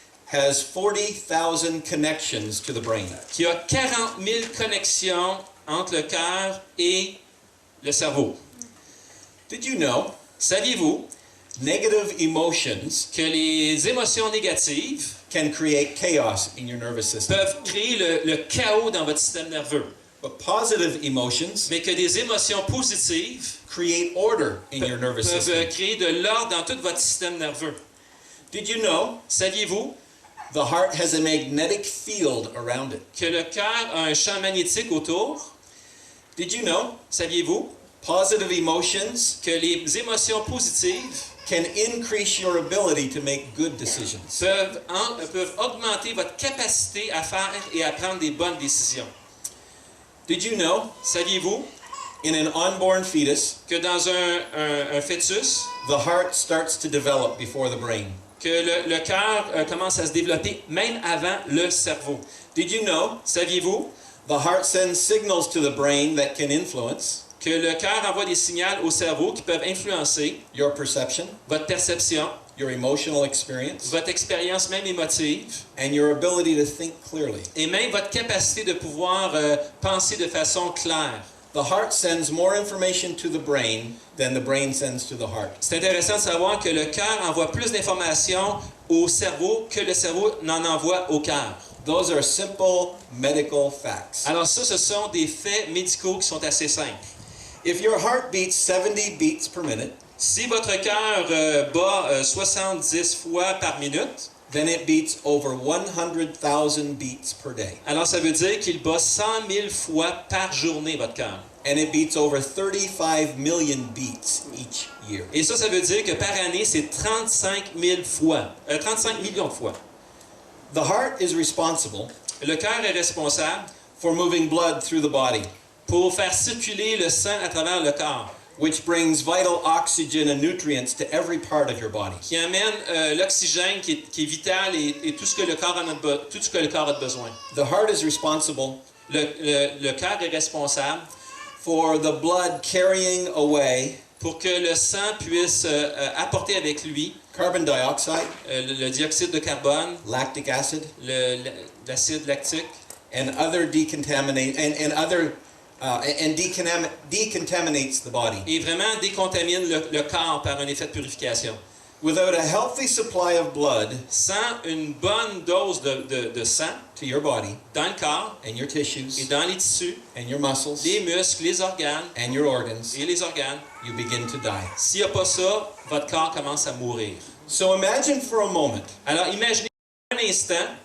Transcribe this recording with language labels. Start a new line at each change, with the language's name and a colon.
English: has 40,000 connections to the brain?
French: qui a 40 000 connexions entre le cœur et le cerveau?
English: Did you know
French: Saviez-vous
English: negative emotions
French: que les émotions négatives
English: can create chaos in your nervous system,
French: peuvent créer le chaos dans votre système nerveux,
English: but positive emotions
French: mais que des émotions positives
English: create order in your nervous system?
French: peuvent créer de l'ordre dans tout votre système nerveux?
English: Did you know
French: Saviez-vous
English: the heart has a magnetic field around it?
French: que le cœur a un champ magnétique autour?
English: Did you know
French: Saviez-vous
English: positive emotions
French: que les émotions positives
English: can increase your ability to make good decisions?
French: peuvent augmenter votre capacité à faire et à prendre des bonnes décisions?
English: Did you know
French: Saviez-vous
English: in an unborn fetus,
French: que dans un fœtus,
English: the heart starts to develop before the brain?
French: que le cœur commence à se développer même avant le cerveau?
English: Did you know
French: Saviez-vous
English: the heart sends signals to the brain that can influence
French: que le cœur envoie des signaux au cerveau qui peuvent influencer
English: your perception,
French: votre perception,
English: your emotional experience,
French: votre expérience même émotive
English: and your ability to think clearly?
French: et même votre capacité de pouvoir penser de façon claire?
English: The heart sends more information to the brain than the brain sends to the heart.
French: C'est intéressant de savoir que le cœur envoie plus d'informations au cerveau que le cerveau n'en envoie au cœur.
English: Those are simple medical facts.
French: Alors ça, ce sont des faits médicaux qui sont assez simples.
English: If your heart beats 70 beats per minute,
French: Si votre cœur bat 70 fois par minute,
English: then it beats over 100,000 beats per day.
French: alors ça veut dire qu'il bat 100 000 fois par journée, votre cœur.
English: And it beats over 35 million beats each year.
French: Et ça veut dire que par année, c'est 35 000 fois, 35 millions de fois.
English: The heart is responsible
French: Le cœur est responsable
English: for moving blood through the body,
French: pour faire circuler le sang à travers le corps,
English: which brings vital oxygen and nutrients to every part of your body.
French: qui amène l'oxygène qui est vital et tout ce que le corps a besoin.
English: The heart is responsible
French: Le cœur est responsable
English: for the blood carrying away
French: pour que le sang puisse apporter avec lui
English: carbon dioxide,
French: le dioxyde de carbone,
English: lactic acid,
French: l'acide lactique
English: and other decontaminates the body.
French: et vraiment décontamine le corps par un effet de purification.
English: Without a healthy supply of blood
French: Sans une bonne dose de sang
English: to your body
French: dans le corps
English: and your
French: et
English: tissues
French: dans les tissus,
English: and your muscles
French: les muscles, les organes
English: and your organs,
French: et les organes,
English: you begin to die.
French: s'il n'y a pas ça, votre corps commence à mourir.
English: So imagine for a moment
French: Alors imaginez un instant